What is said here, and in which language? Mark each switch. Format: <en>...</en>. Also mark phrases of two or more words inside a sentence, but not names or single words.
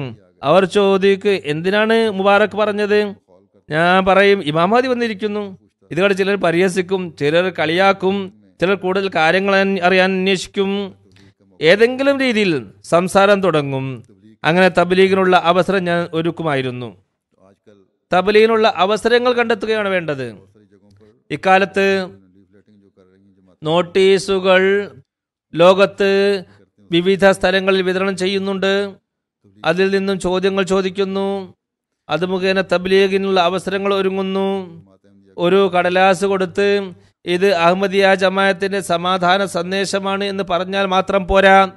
<ml>അവർ ചോദിക്ക്, എന്തിനാണ് മുബാറക് പറഞ്ഞത്? ഞാൻ പറയും, ഇമാം മഹ്ദി വന്നിരിക്കുന്നു. ഇതുകൊണ്ട് ചിലർ പരിഹസിക്കും, ചിലർ കളിയാക്കും, ചിലർ കൂടുതൽ കാര്യങ്ങൾ അറിയാൻ അന്വേഷിക്കും. ഏതെങ്കിലും രീതിയിൽ സംസാരം തുടങ്ങും. അങ്ങനെ തബ്ലീഗിനുള്ള അവസരം ഞാൻ ഒരുക്കുമായിരുന്നു.</ml> <hi>तो आजकल</hi> <ml>തബ്ലീഗിനുള്ള അവസരങ്ങൾ കണ്ടെത്തുകയാണ് വേണ്ടത്.</ml> <hi>सारी जगहों पर</hi> <ml>ഇക്കാലത്ത്</ml> <hi>लीफलेटिंग जो कर रही हैं जमात</hi> <ml>നോട്ടീസുകൾ ലോകത്ത് വിവിധ സ്ഥലങ്ങളിൽ വിതരണം ചെയ്യുന്നുണ്ട്. അതിൽ നിന്നും ചോദ്യങ്ങൾ ചോദിക്കുന്നു. അത് മുഖേന തബ്ലീഗിനുള്ള അവസരങ്ങൾ ഒരുങ്ങുന്നു. ഒരു കടലാസ് കൊടുത്ത് ഇത് അഹമ്മദിയ ജമാഅത്തിന്റെ സമാധാന സന്ദേശമാണ് എന്ന് പറഞ്ഞാൽ മാത്രം പോരാ.</ml>